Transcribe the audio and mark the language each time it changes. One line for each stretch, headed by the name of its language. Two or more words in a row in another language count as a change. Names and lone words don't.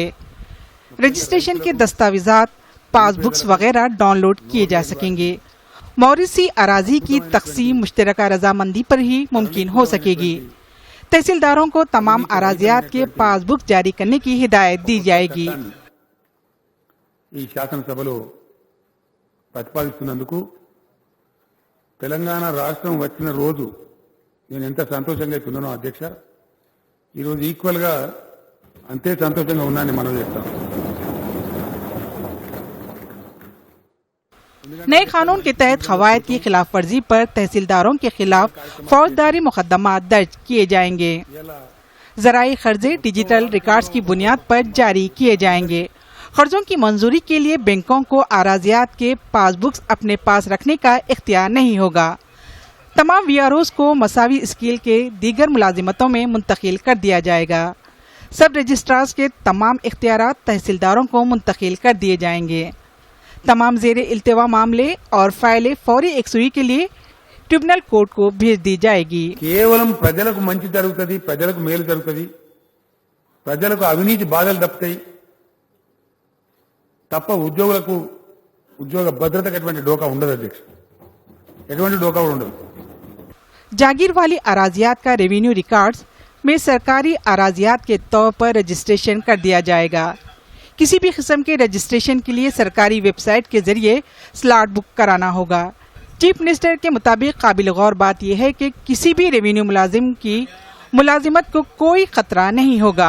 Urdu: رجسٹریشن کے دستاویزات، پاسبکس وغیرہ ڈاؤن لوڈ کیے جا سکیں گے. موروثی اراضی کی تقسیم مشترکہ رضامندی پر ہی ممکن ہو سکے گی. تحصیلداروں کو تمام اراضیات کے پاسبک جاری کرنے کی ہدایت دی جائے گی.
Telugu: ఈ శాసనసభలో ప్రతిపాదిస్తున్నందుకు తెలంగాణ రాష్ట్రం వచ్చిన రోజు నేను ఎంత సంతోషంగా ఉన్నానో అధ్యక్ష, ఈ రోజు ఈక్వల్ గా అంతే సంతోషంగా ఉన్నానని మనం చెప్తాం।
Urdu: نئے قانون کے تحت قواعد کی خلاف ورزی پر تحصیلداروں کے خلاف فوجداری مقدمہ درج کیے جائیں گے. زرعی قرضے
English: digital records
Urdu: کی بنیاد پر جاری کیے جائیں گے. قرضوں کی منظوری کے لیے بینکوں کو اراضیات کے پاسبکس اپنے پاس رکھنے کا اختیار نہیں ہوگا. تمام وی آر اوز کو مساوی اسکیل کے دیگر ملازمتوں میں منتقل کر دیا جائے گا.
English: sub registrars
Urdu: کے تمام اختیارات تحصیلداروں کو منتقل کر دیے جائیں گے. تمام زیر التوا معاملے اور فائلیں فوری یکسوئی کے لیے
English: tribunal court
Urdu: کو بھیج دی جائے گی.
Telugu: కేవలం ప్రజలకు మంచి జరుగుతుంది, ప్రజలకు మేలు జరుగుతుంది, ప్రజలకు అవినీతి బాధలు తప్పుతాయి తప్ప ఉద్యోగులకు ఉద్యోగ భద్రతకు ఎటువంటి డోకా ఉండదు అధ్యక్ష, ఎటువంటి డోకా కూడా ఉండదు।
Urdu: جاگیر والی اراضیات کا
English: revenue records
Urdu: میں سرکاری اراضیات کے طور پر رجسٹریشن کر دیا جائے گا. کسی بھی قسم کے رجسٹریشن کے لیے سرکاری ویب سائٹ کے ذریعے
English: slot book
Urdu: کرانا ہوگا.
English: Chief Minister
Urdu: کے مطابق قابل غور بات یہ ہے کہ کسی بھی ریونیو ملازم کی ملازمت کو کوئی خطرہ نہیں ہوگا.